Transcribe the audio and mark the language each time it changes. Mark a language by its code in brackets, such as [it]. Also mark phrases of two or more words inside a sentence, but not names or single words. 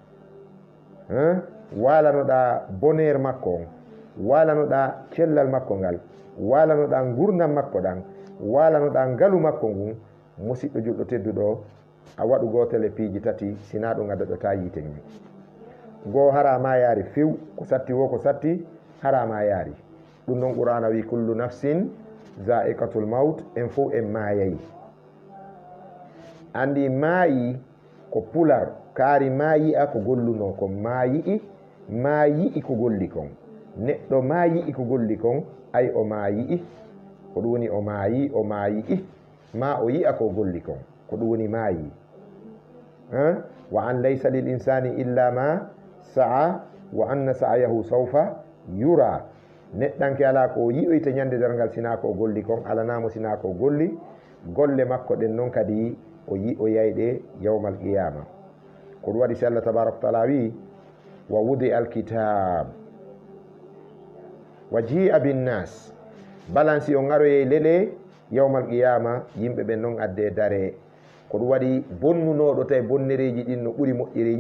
[ff] walanoɗa bonheur makko on, walanoɗa cellal makko ngal, walanoɗa gurdam makko ɗan, walanoɗa ngalu makko ngun musidɗo julɗo tedduɗo a waɗu gotel e piiji tati sina ɗum addaɗota yiite ngi goo harama yaari few ko satti wo ko satti harama yaari ɗum noon qur'ana wi [ar] كل نفس ذائقة الموت [ff] en fof en maayayi andi maayi ko pular kaari maayi a ko golluno kon maayi ko golli kon neɗɗo maayi ko golli kon ay o maayi ko ɗum woni o maayi ma o yi'a ko golli kon ko ɗum woni maayi [ar] وأن ليس للإنسان إلا ما سعى وأن سعيه سوف يرى [ff] neɗɗanke ala ko yi'oyta ñande dargal sina ko golli kon alanamo sina ko golli golle makko ɗen noon kadi o yi'o yayɗe [ar] يوم القيامة [ff] ko ɗum waɗi si Allah [ar] تبارك وتعالى [ff] wi [ar] ووضع الكتاب وجيء [ff] binnas balansi o garoye leɗe [ar] يوم القيامة [ff] yimɓe ɓen noon adde dare ko ɗum waɗi bonnunoɗo tawi bonnereji ɗin no ɓuuri moƴƴereji